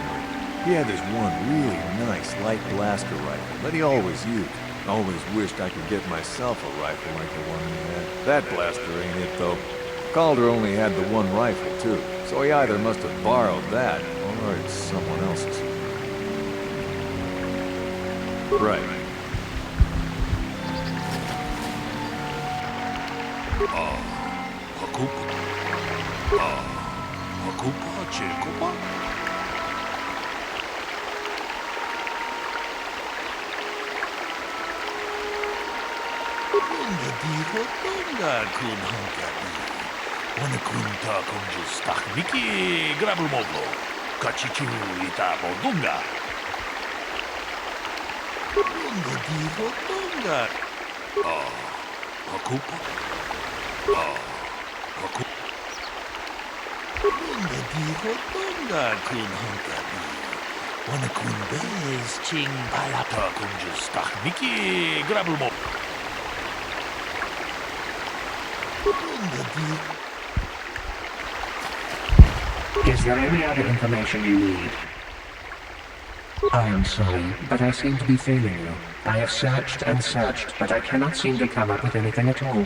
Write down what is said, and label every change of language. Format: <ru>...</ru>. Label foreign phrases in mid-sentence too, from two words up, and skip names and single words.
<en>He had this one really nice light blaster rifle that he always used. Always wished I could get myself a rifle like the one he had. That blaster ain't it, though. Calder only had the one rifle, too, so he either must have borrowed that, or it's someone else's. Right. Hakupa. Hakupa, Chikupa? Bunga diho bunga kun hunkabi. Wanakunta kunjustak Miki Grabulmovo. Kachichu itabo dunga. Bunga diho bunga. Hakupa. Hakupa. Bunga diho bunga kun hunkabi. Wanakun bez ching palata kunjustak Miki Grabulmovo. Is there any other information you need? I am sorry, but I seem to be failing you. I have searched and searched, but I cannot seem to come up with anything at all.</en>